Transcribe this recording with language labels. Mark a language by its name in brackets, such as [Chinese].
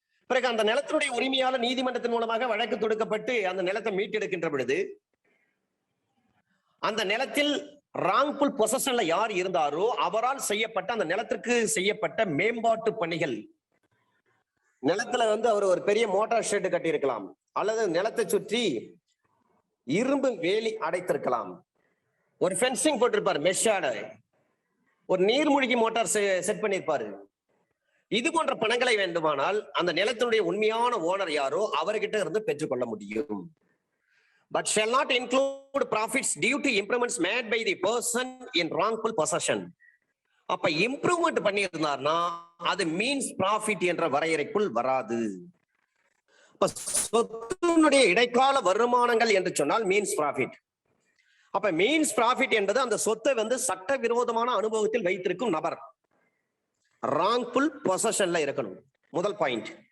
[Tamil] பிறகு அந்த நிலத்தினுடைய உரிமையாளர் நீதிமன்றத்தின் மூலமாக வழக்கு தொடுக்கப்பட்டு அந்த நிலத்தை மீட்டெடுக்கின்ற பொழுது அந்த நிலத்தில் ராங்ஃபுல் பொசஷன்ல யார் இருந்தாரோ அவரால் செய்யப்பட்ட அந்த நிலத்திற்கு செய்யப்பட்ட மேம்பாட்டு பணிகள், நிலத்துல வந்து அவர் ஒரு பெரிய மோட்டார் ஷெட் கட்டி இருக்கலாம், அல்லது நிலத்தை சுற்றி இரும்பு வேலி அடைத்திருக்கலாம், ஒரு ஃபென்சிங் போட்டிருப்பார், மெஷ்ஷாட ஒரு நீர்மூழ்கி மோட்டார் செட் பண்ணியிருப்பாரு. இது போன்ற பணங்களை வேண்டுமானால் அந்த நிலத்தினுடைய உண்மையான ஓனர் யாரோ அவர்கிட்ட இருந்து பெற்றுக்கொள்ள முடியும். [English] But shall not include profits due to improvements made by the person in wrongful possession. [Tamil] அப்ப இம்ப்ரூவ்மெண்ட் பண்ணியிருந்தார்னா அது மீன்ஸ் ப்ராஃபிட் என்ற வரையறைக்குள் வராது. சொத்தினுடைய இடைக்கால வருமானங்கள் என்று சொன்னால் மீன்ஸ் ப்ராஃபிட். அப்ப மீன்ஸ் ப்ராஃபிட் என்பது அந்த சொத்தை வந்து சட்டவிரோதமான அனுபவத்தில் வைத்திருக்கும் நபர் ராங்ஃபுல் பொசஷன்ல இருக்கணும். முதல் பாயிண்ட்.